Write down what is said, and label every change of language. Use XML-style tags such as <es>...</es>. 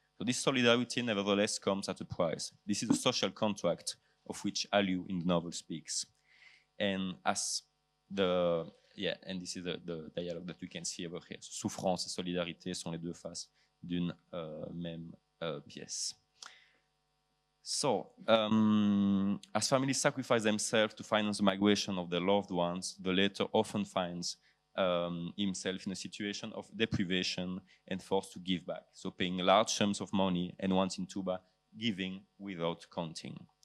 <en>So this solidarity nevertheless comes at a price. This is a social contract of which Aliou in the novel speaks. And as and this is the dialogue that we can see over here.</en> <fr>So, souffrance et solidarité sont les deux faces d'une même pièce.</fr> <en>So, as families sacrifice themselves to finance the migration of their loved ones, the latter often finds himself in a situation of deprivation and forced to give back. So paying large sums of money, and once in Touba, giving without counting.</en>